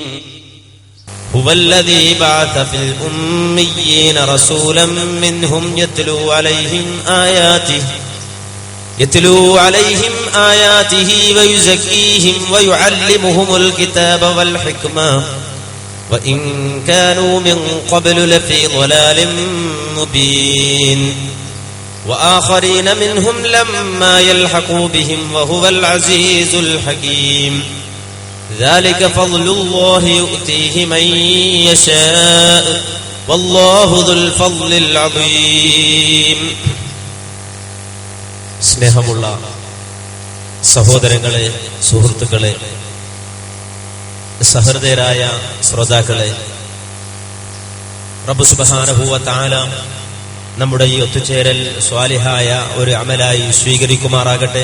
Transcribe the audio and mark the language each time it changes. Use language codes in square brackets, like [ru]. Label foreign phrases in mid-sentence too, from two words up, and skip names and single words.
[ar] هو الذي بعث في الأميين رسولا منهم يتلو عليهم آياته ويزكيهم ويعلمهم الكتاب والحكمة وإن كانوا من قبل لفي ضلال مبين وآخرين منهم لما يلحقوا بهم وهو العزيز الحكيم. ذلك فضل الله يؤتيه من يشاء والله ذو الفضل العظيم. [ml] സ്നേഹമുള്ള സഹോദരങ്ങളെ, സുഹൃത്തുക്കളെ, സഹൃദയരായ ശ്രോതാക്കളെ, റബ്ബ് [ar] سبحانه وتعالى [ml] നമ്മുടെ ഈ ഒത്തുചേരൽ സ്വാലിഹായ ഒരു അമലായി സ്വീകരിക്കുമാറാകട്ടെ.